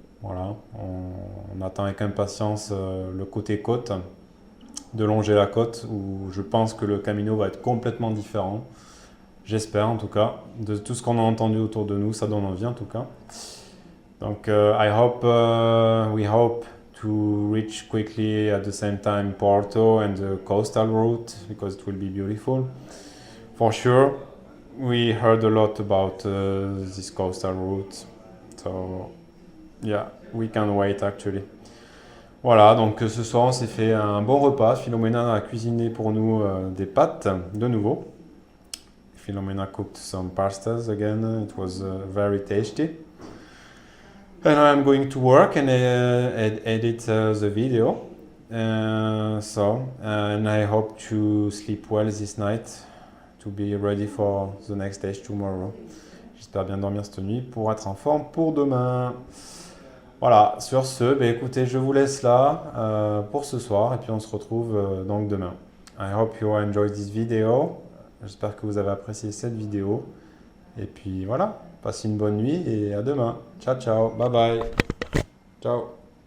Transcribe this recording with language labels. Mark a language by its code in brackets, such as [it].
[fr] Voilà, on attend avec impatience le côté côte, de longer la côte, où je pense que le Camino va être complètement différent. J'espère en tout cas, de tout ce qu'on a entendu autour de nous, ça donne envie en tout cas. Donc [en] we hope to reach quickly at the same time Porto and the coastal route, because it will be beautiful. For sure, we heard a lot about this coastal route, so yeah, we can't wait actually. [fr] Voilà, donc ce soir on s'est fait un bon repas. Philomena a cuisiné pour nous des pâtes de nouveau. [en] Philomena cooked some pastas again. It was very tasty. And I'm going to work and edit the video. And I hope to sleep well this night to be ready for the next day tomorrow. [fr] J'espère bien dormir cette nuit pour être en forme pour demain. Voilà, sur ce, écoutez, je vous laisse là pour ce soir et puis on se retrouve donc demain. [en] I hope you enjoyed this video. [fr] J'espère que vous avez apprécié cette vidéo. Et puis voilà, passez une bonne nuit et à demain. Ciao, ciao, bye bye. Ciao.